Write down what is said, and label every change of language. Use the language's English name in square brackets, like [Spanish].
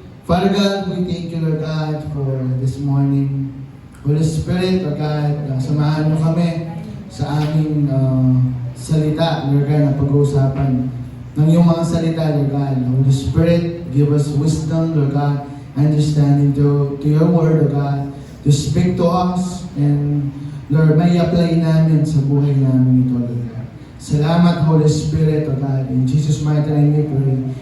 [English] Father God, we thank you, Lord God, for this morning. [Filipino] Holy Spirit, Lord God, samahan mo kami sa aming salita, Lord God, na pag-uusapan ng iyong mga salita, Lord God. [English] Holy Spirit, give us wisdom, Lord God, understanding to your word, Lord God, to speak to us, and Lord, [Filipino] may apply namin sa buhay namin ito, [English] Lord God. [Filipino] Salamat, [English] Holy Spirit, Lord God. In Jesus' mighty name we pray.